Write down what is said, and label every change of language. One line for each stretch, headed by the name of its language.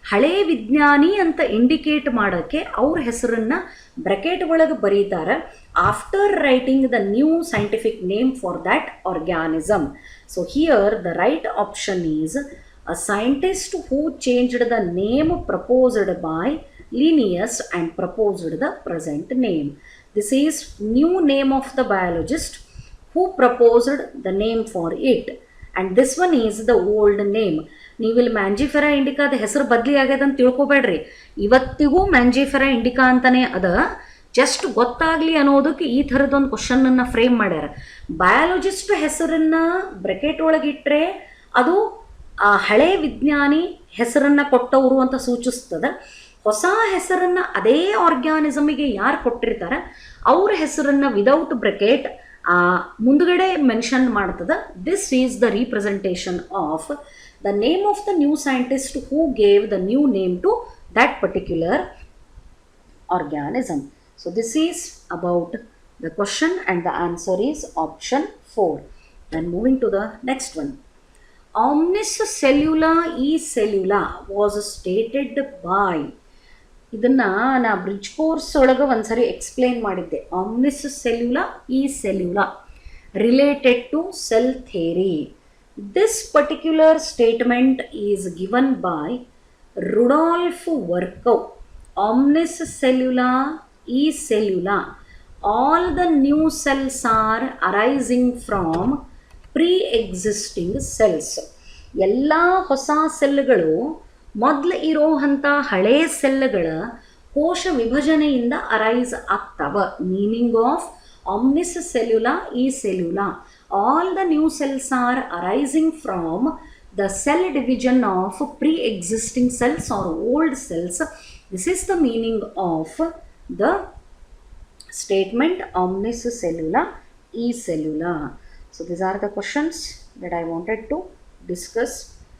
Kannada: ಹಳೆಯ ವಿಜ್ಞಾನಿ ಅಂತ ಇಂಡಿಕೇಟ್ ಮಾಡೋಕ್ಕೆ ಅವ್ರ ಹೆಸರನ್ನು ಬ್ರೆಕೆಟ್ ಒಳಗೆ ಬರೀತಾರೆ
English: After writing the new scientific name for that organism. So here the right option is a scientist who changed the name proposed by Linnaeus and proposed the present name. This is new name of the biologist who proposed the name for it. And this one is the old name.
Kannada: ನೀವಿಲ್ಲಿ Mangifera ಇಂಡಿಕಾದ ಹೆಸರು ಬದಲಿ ಆಗ್ಯದ ಅಂತ ತಿಳ್ಕೊಬೇಡ್ರಿ. ಇವತ್ತಿಗೂ Mangifera Indica ಅಂತಲೇ ಅದ. Just ಗೊತ್ತಾಗಲಿ ಅನ್ನೋದಕ್ಕೆ ಈ ಥರದೊಂದು ಕ್ವಶನನ್ನು ಫ್ರೇಮ್ ಮಾಡ್ಯಾರ. ಬಯಾಲಜಿಸ್ಟ್ ಹೆಸರನ್ನು ಬ್ರೆಕೆಟ್ ಒಳಗಿಟ್ಟರೆ ಅದು ಹಳೆ ವಿಜ್ಞಾನಿ ಹೆಸರನ್ನು ಕೊಟ್ಟವರು ಅಂತ ಸೂಚಿಸ್ತದೆ. ಹೊಸ ಹೆಸರನ್ನು ಅದೇ ಆರ್ಗ್ಯಾನಿಸಮಿಗೆ ಯಾರು ಕೊಟ್ಟಿರ್ತಾರೆ ಅವ್ರ ಹೆಸರನ್ನು
English: without bracket
Kannada: ಮುಂದುಗಡೆ ಮೆನ್ಷನ್ ಮಾಡ್ತದೆ.
English: This is the representation of the name of the new scientist who gave the new name to that particular organism. So this is about the question and the answer is option 4. Then moving to the next one. Omnis cellula e cellula was stated by,
Kannada: ಇದನ್ನು ನಾ bridge course ಒಳಗೆ ಒಂದ್ಸರಿ explain ಮಾಡಿದ್ದೆ.
English: Omnis cellula e cellula related to cell theory. This particular statement is given by Rudolf Virchow. Omnis cellula e cellula, all the new cells are arising from pre-existing cells.
Kannada: ಎಲ್ಲ ಹೊಸ ಸೆಲ್ಗಳು ಮೊದಲು ಇರೋವಂಥ ಹಳೆ ಸೆಲ್ಗಳ ಕೋಶ ವಿಭಜನೆಯಿಂದ ಅರೈಸ್ ಆಗ್ತವ.
English: Meaning of omnis cellula e cellula, all the new cells are arising from the cell division of pre-existing cells or old cells. This is the meaning of the statement omnis cellula e cellula. So these are the questions that I wanted to discuss.